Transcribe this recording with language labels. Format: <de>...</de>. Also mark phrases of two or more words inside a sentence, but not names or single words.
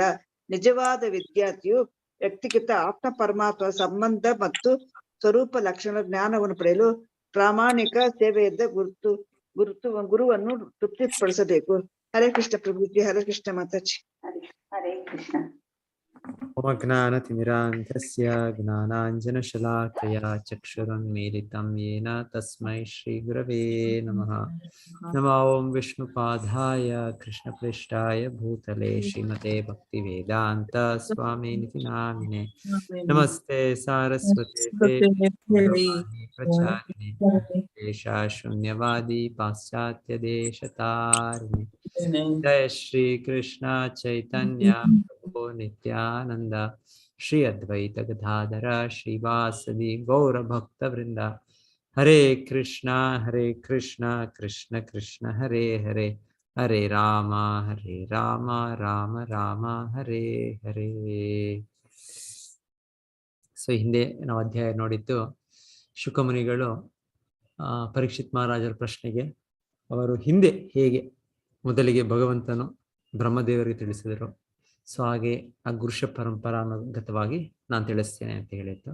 <kn>ನಿಜವಾದ ವಿದ್ಯಾರ್ಥಿಯು ವ್ಯಕ್ತಿಗಿಂತ ಆತ್ಮ ಪರಮಾತ್ಮ ಸಂಬಂಧ ಮತ್ತು ಸ್ವರೂಪ ಲಕ್ಷಣ ಜ್ಞಾನವನ್ನು ಪಡೆಯಲು ಪ್ರಾಮಾಣಿಕ ಸೇವೆಯಿಂದ ಗುರುವನ್ನು ತೃಪ್ತಿಪಡಿಸಬೇಕು.</kn> <sa>ಹರೇ ಕೃಷ್ಣ ಪ್ರಭುಜಿ. ಹರೇ ಕೃಷ್ಣ ಮಾತಾಜಿ. ಹರೇ ಕೃಷ್ಣ. ಓಮಜ್ಞಾನತಿಮಿರಾಂಧಸ್ಯ ಜ್ಞಾನಾಂಜನಶಲಾಕಯಾ ಚಕ್ಷುರುನ್ಮೀಲಿತಂ ಯೇನ ತಸ್ಮೈ ಶ್ರೀ ಗುರವೇ ನಮಃ. ನಮೋ ಓಂ ವಿಷ್ಣುಪಾದಾಯ ಕೃಷ್ಣಪ್ರೇಷ್ಠಾಯ ಭೂತಲೆ ಶ್ರೀಮತೆ ಭಕ್ತಿವೇದಾಂತ ಸ್ವಾಮಿನಿತಿ ನಾಮಿನೆ. ನಮಸ್ತೆ ಸಾರಸ್ವತೆ ಪ್ರಚಾರಿಣಿ ದೇಶ ಶೂನ್ಯವಾದಿ ಪಾಶ್ಚಾತ್ಯ ದೇಶತಾರಿಣಿ. ಜಯ ಶ್ರೀ ಕೃಷ್ಣ ಚೈತನ್ಯ ಪ್ರಭು ನಿತ್ಯಾನಂದ ಶ್ರೀ ಅದ್ವೈತ ಗದಾಧರ ಶ್ರೀವಾಸದಿ ಗೌರ ಭಕ್ತ ವೃಂದ. ಹರೇ ಕೃಷ್ಣ ಕೃಷ್ಣ ಕೃಷ್ಣ ಹರೇ ಹರೇ, ಹರೇ ರಾಮ ರಾಮ ರಾಮ ಹರೇ ಹರೇ.</sa> <kn>ಸೊ ಹಿಂದೆ ನಾವು ಅಧ್ಯಾಯ ನೋಡಿದ್ದು ಶುಕಮುನಿಗಳು ಪರೀಕ್ಷಿತ್ ಮಹಾರಾಜರ ಪ್ರಶ್ನೆಗೆ ಅವರು ಹಿಂದೆ ಹೇಗೆ ಮೊದಲಿಗೆ ಭಗವಂತನು ಬ್ರಹ್ಮದೇವರಿಗೆ ತಿಳಿಸಿದರು, ಸೊ ಹಾಗೆ ಆ ಗುರುಷ ಪರಂಪರಾನುಗತವಾಗಿ ನಾನು ತಿಳಿಸ್ತೇನೆ ಅಂತ ಹೇಳಿದ್ದು.</kn>